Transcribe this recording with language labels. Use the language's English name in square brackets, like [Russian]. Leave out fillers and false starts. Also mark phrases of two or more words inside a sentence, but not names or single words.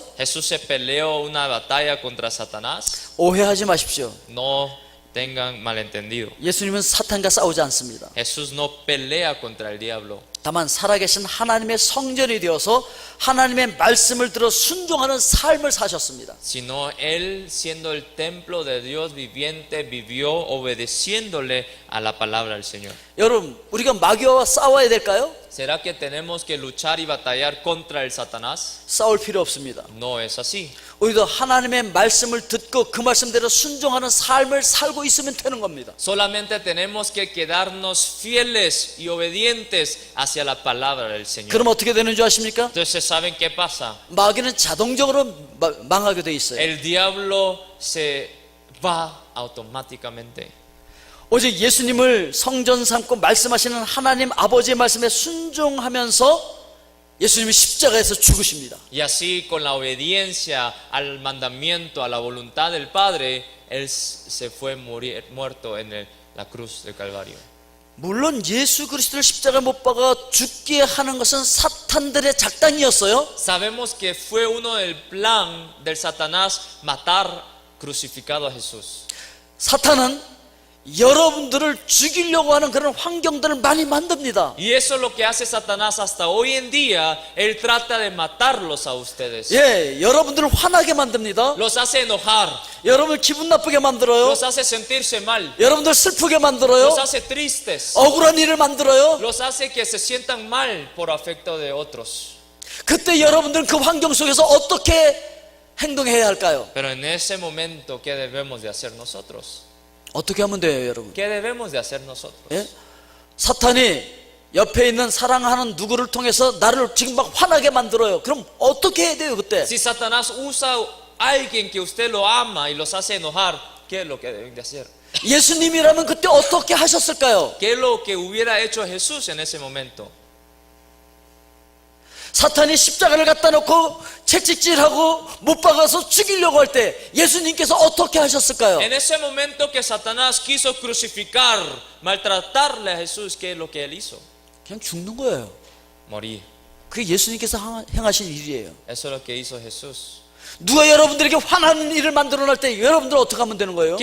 [Spanish] ¿Jesús se peleó una batalla contra Satanás? [Korean] 오해하지 마십시오. [Spanish] No tengan malentendido. [Korean] 예수님은 사탄과 싸우지 않습니다. [Spanish] Jesús no pelea contra el diablo. [Korean] 다만 살아계신 하나님의 성전이 되어서 하나님의 말씀을 들어 순종하는 삶을 사셨습니다. [Spanish] Sino Él, siendo el templo de Dios viviente, vivió obedeciéndole a la palabra del Señor. [Korean] 여러분, 우리가 마귀와 싸워야 될까요? [Spanish] ¿Será que tenemos que luchar y batallar contra el Satanás? [Korean] 싸울 필요 없습니다. [Spanish] No es así. [Korean] 우리도 하나님의 말씀을 듣고 그 말씀대로 순종하는 삶을 살고 있으면 되는 겁니다. [Spanish] Solamente tenemos que quedarnos fieles y obedientes hacia la palabra del Señor. [Korean] 그럼 어떻게 되는 줄 아십니까? [Spanish] Entonces, ¿saben qué pasa? [Korean] 마귀는 자동적으로 망하게 돼 있어요. [Spanish] El diablo se va automáticamente. [Korean] 오직 예수님을 성전 삼고 말씀하시는 하나님 아버지의 말씀에 순종하면서 예수님이 십자가에서 죽으십니다. [Spanish] Y así, con la obediencia al mandamiento, a la voluntad del Padre, Él se fue muerto en la cruz del Calvario. [Korean] 물론 예수 그리스도를 십자가에 못 박아 죽게 하는 것은 사탄들의 작당이었어요. [Spanish] Sabemos que fue uno del plan del Satanás matar crucificado a Jesús. [Korean] 사탄은 여러분들을 죽이려고 하는 그런 환경들을 많이 만듭니다. [Spanish] Y eso es lo que hace Satanás hasta hoy en día. Él trata de matarlos a ustedes. [Korean] 예, 여러분들을 화나게 만듭니다. [Spanish] Los hace enojar. [Korean] 여러분을 기분 나쁘게 만들어요. [Spanish] Los hace sentirse mal. [Korean] 여러분들 슬프게 만들어요. [Spanish] Los hace tristes. [Korean] 억울한 일을 만들어요. [Spanish] Los hace que se sientan mal por afecto de otros. [Korean] 그때 여러분들은 그 환경 속에서 어떻게 행동해야 할까요? [Spanish] Pero en ese momento, ¿qué debemos de hacer nosotros? [Korean] 어떻게 하면 돼요, 여러분? [Spanish] ¿Qué debemos de hacer nosotros? [Korean] 예? 사탄이 옆에 있는 사랑하는 누구를 통해서 나를 지금 막 화나게 만들어요. 그럼 어떻게 해야 돼요, 그때? [Spanish] Si Satanás usa a alguien que usted lo ama y los hace enojar, ¿qué es lo que deben de hacer? [Korean] 예수님이라면 그때 어떻게 하셨을까요? [Spanish] ¿Qué es lo que hubiera hecho Jesús en ese momento? [Korean] 사탄이 십자가를 갖다 놓고 채찍질하고 못 박아서 죽이려고 할 때 예수님께서 어떻게 하셨을까요? [Spanish] En ese momento que Satanás quiso crucificar, maltratarle a Jesús, ¿qué es lo que él hizo? [Korean] 그냥 죽는 거예요. [Spanish] Morir. [Korean] 그게 예수님께서 행하신 일이에요. [Spanish] Eso es lo que hizo Jesús. [Korean] 누가 여러분들에게 화나는 일을 만들어 낼 때 여러분들 어떻게 하면 되는 거예요?